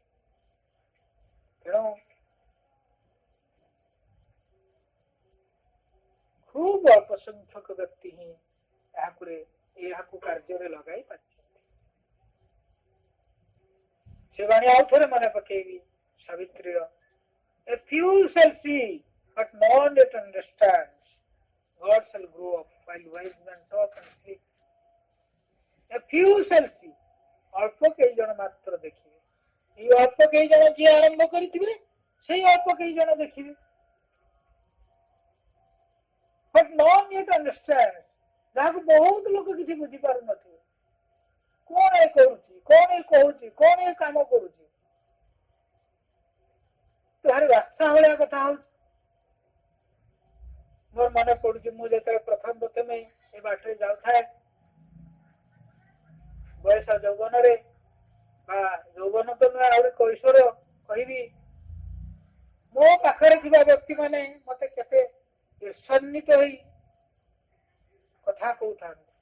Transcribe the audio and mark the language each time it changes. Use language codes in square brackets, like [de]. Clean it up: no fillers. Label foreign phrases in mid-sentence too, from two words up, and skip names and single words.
[or] ତେଣୁ ଖୁବ ଅଳ୍ପ ସଂଖ୍ୟକ ବ୍ୟକ୍ତି ହିଁ ଏହାକୁ କାର୍ଯ୍ୟରେ ଲଗାଇ ପାରିଛନ୍ତି। ସେ ବାଣୀ ଆଉ ଥରେ ମନେ ପକେଇବି ସାବିତ୍ରୀର, [en] a few shall see but none yet understands, God shall grow up while wise men talk and sleep. A few shall see, [or] ଅଳ୍ପ କେଇ ଜଣ ମାତ୍ର ଦେଖିବେ। ଏଇ ଅଳ୍ପ କେଇ ଜଣ ଯିଏ ଆରମ୍ଭ କରିଥିବେ, ସେଇ ଅଳ୍ପ କେଇ ଜଣ ଦେଖିବେ। [en] but none yet understands, [or] ଯାହାକୁ ବହୁତ ଲୋକ କିଛି ବୁଝିପାରୁନଥିବେ, କଣ ଏ କରୁଛି, କଣ ଏ କହୁଛି, କଣ ଏ କାମ କରୁଛି, ଭାରି ବାତ୍ସା ଭଳିଆ କଥା ହଉଛି। ମୋର ମନେ ପଡୁଛି ମୁଁ ଯେତେବେଳେ ପ୍ରଥମେ ଏ ବାଟରେ ଯାଉଥାଏ ବୟସ ଯୌବନରେ, ବା ଯୌବନ ତ ନୁହେଁ ଆହୁରି କୈଶୋର କହିବି, ମୋ ପାଖରେ ଥିବା ବ୍ୟକ୍ତି ମାନେ ମତେ କେତେ ଈର୍ଷାନ୍ୱିତ ହେଇ କଥା କହୁଥାନ୍ତି।